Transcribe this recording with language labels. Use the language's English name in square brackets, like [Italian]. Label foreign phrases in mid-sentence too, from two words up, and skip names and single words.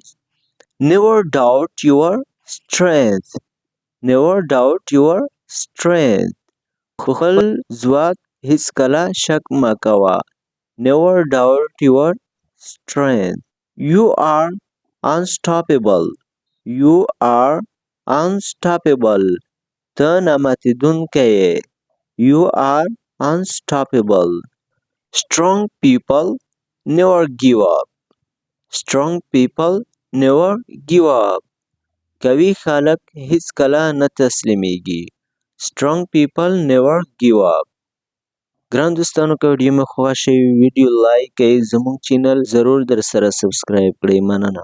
[English] Never doubt your strength. Never doubt your strength. [Pashto] خپل ځواک هیڅکله شک مه کوه. [English] Never doubt your strength. You are unstoppable. You are unstoppable. [Pashto] ته ناماتېدونکی یې. [English] You are unstoppable. Strong people never give up. Strong people never give up. [Pashto] قوي خلک هیڅکله نه تسلیمیږي. [English] Strong people never give up. [Pashto] ګران دوستانو که ویډیو مې خوښ شوی ویډیو لایک کړئ. زموږ چینل ضرور در سره سبسکرایب کړئ. مننه.